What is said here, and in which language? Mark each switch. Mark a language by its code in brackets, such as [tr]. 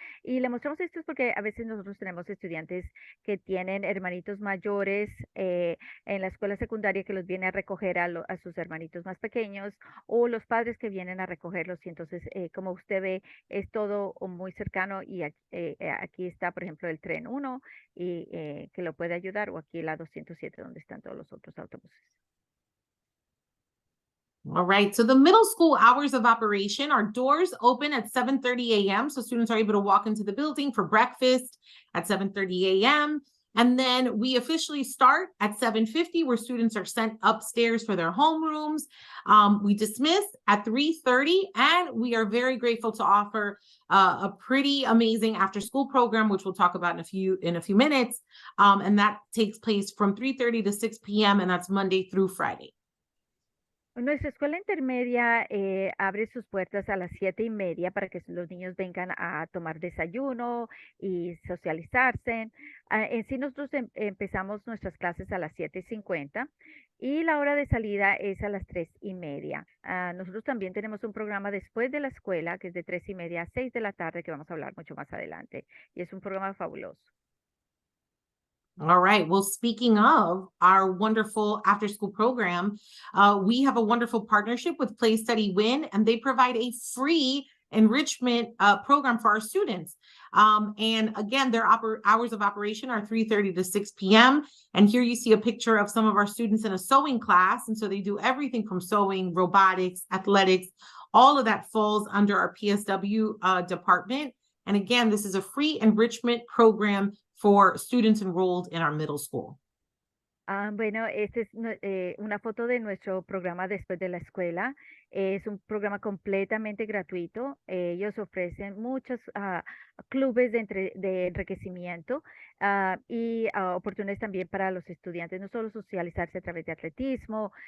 [es] Y le mostramos esto es porque a veces nosotros tenemos estudiantes que tienen hermanitos mayores en la escuela secundaria que los viene a recoger a sus hermanitos más pequeños o los padres que vienen a recogerlos y entonces, como usted ve, es todo muy cercano y aquí está, por ejemplo, el tren 1 y que lo puede ayudar o aquí la 207 donde están todos los otros autobuses. [en] All right. So the middle school hours of operation, our doors open at 7:30 a.m. So students are able to walk into the building for breakfast at 7:30 a.m. And then we officially start at 7:50, where students are sent upstairs for their homerooms. We dismiss at 3:30, and we are very grateful to offer a pretty amazing after-school program, which we'll talk about in a few minutes. And that takes place from 3:30 to 6 p.m., and that's Monday through Friday. [es] Nuestra escuela intermedia abre sus puertas a las 7:30 para que los niños vengan a tomar desayuno y socializarse. En sí nosotros empezamos nuestras clases a las 7:50 y la hora de salida es a las 3:30. Nosotros también tenemos un programa después de la escuela que es de 3:30 a 6 de la tarde que vamos a hablar mucho más adelante y es un programa fabuloso. [en] All right. Well, speaking of our wonderful after school program, we have a wonderful partnership with Play Study Win, and they provide a free enrichment program for our students. And again, their hours of operation are 3:30 to 6 p.m. And here you see a picture of some of our students in a sewing class. And so they do everything from sewing, robotics, athletics, all of that falls under our PSW department. And again, this is a free enrichment program for students enrolled in our middle school. [es] Bueno, esta es una foto de nuestro programa después de la escuela. Es un programa completamente gratuito. Ellos ofrecen muchos clubes de enriquecimiento y oportunidades también para los estudiantes, no solo socializarse a través de atletismo.